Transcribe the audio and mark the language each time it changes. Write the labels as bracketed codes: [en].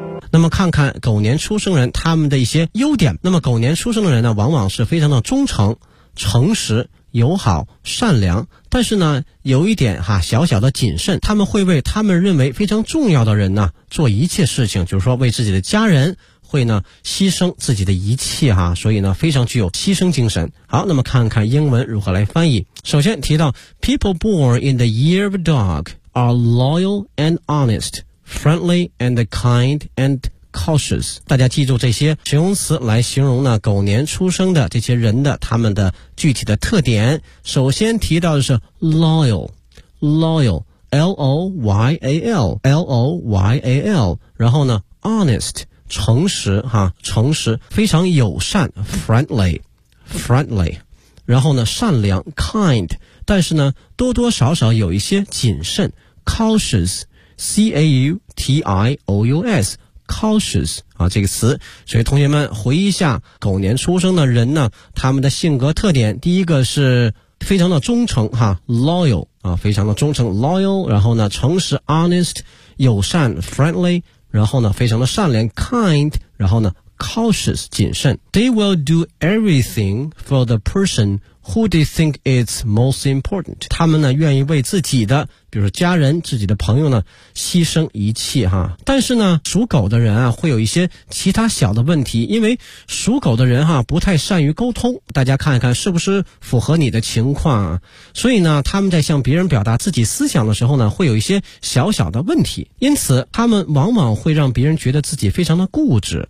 [zh] 那么看看狗年出生人他们的一些优点。那么狗年出生的人呢，往往是非常的忠诚、诚实、友好、善良，但是呢有一点哈，小小的谨慎，他们会为他们认为非常重要的人呢做一切事情，就是说为自己的家人会呢牺牲自己的一切哈，所以呢非常具有牺牲精神。好，那么看看英文如何来翻译。首先提到 [en] People born in the year of a dog are loyal and honest, friendly and kind and cautious. [zh] 大家记住这些形容词来形容呢狗年出生的这些人的他们的具体的特点。首先提到的是 loyal, L-O-Y-A-L, 然后呢 honest,诚实哈，诚实，非常友善 friendly, 然后呢善良 kind, 但是呢多多少少有一些谨慎 cautious, C-A-U-T-I-O-U-S, cautious, 啊这个词。所以同学们回忆一下狗年出生的人呢，他们的性格特点，第一个是非常的忠诚哈 ,loyal, 啊非常的忠诚 ,loyal, 然后呢诚实 honest, 友善 friendly,然后呢非常的善良 kind, 然后呢 cautious, 谨慎。 [en] They will do everything for the person who they think is most important. [zh] 他们呢愿意为自己的比如说家人自己的朋友呢牺牲一切哈。但是呢属狗的人啊会有一些其他小的问题，因为属狗的人哈不太善于沟通，大家看一看是不是符合你的情况啊。所以呢他们在向别人表达自己思想的时候呢会有一些小小的问题，因此他们往往会让别人觉得自己非常的固执。